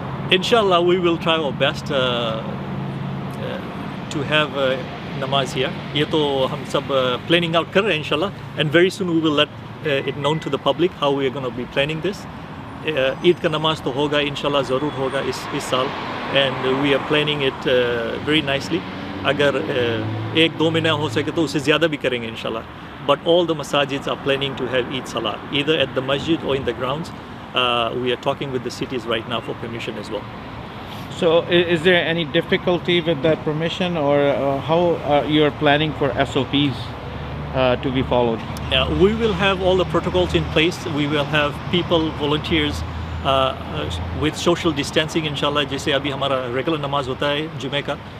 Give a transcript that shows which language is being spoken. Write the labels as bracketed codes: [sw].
[en] Inshallah, we will try our best to have namaz here. [hi] ये तो हम सब [en] planning out [hi] कर रहे हैं [en] inshallah, and very soon we will let it known to the public how we are going to be planning this. [hi] Eid का नमाज तो होगा inshallah, ज़रूर होगा इस साल, [en] and we are planning it very nicely. [hi] अगर एक दो महीना हो सके तो उससे ज़्यादा भी करेंगे inshallah. [en] But all the masajids are planning to have Eid Salah, either at the masjid or in the grounds. We are talking with the cities right now for permission as well. So is there any difficulty with that permission, or how you are planning for SOPs to be followed? We will have all the protocols in place. We will have people, volunteers with social distancing inshallah. [hi] जैसे अभी हमारा regular namaz होता है जुमे का.